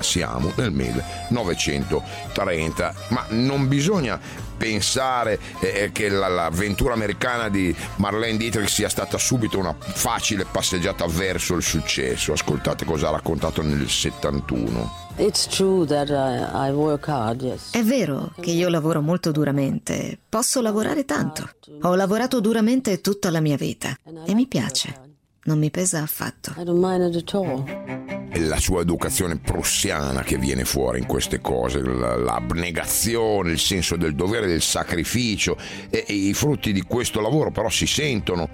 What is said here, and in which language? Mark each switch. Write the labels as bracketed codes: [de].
[it] Siamo nel 1930, ma non bisogna pensare che l'avventura americana di Marlene Dietrich sia stata subito una facile passeggiata verso il successo. Ascoltate cosa ha raccontato nel 71. [en] It's true that I work hard, yes. [it] È vero che io lavoro molto duramente. Posso lavorare tanto. Ho lavorato duramente tutta la mia vita e mi piace. Non mi pesa affatto. [en] I don't mind at all. [it] La sua educazione prussiana che viene fuori in queste cose, l'abnegazione, il senso del dovere, del sacrificio, e i frutti di questo lavoro però si sentono.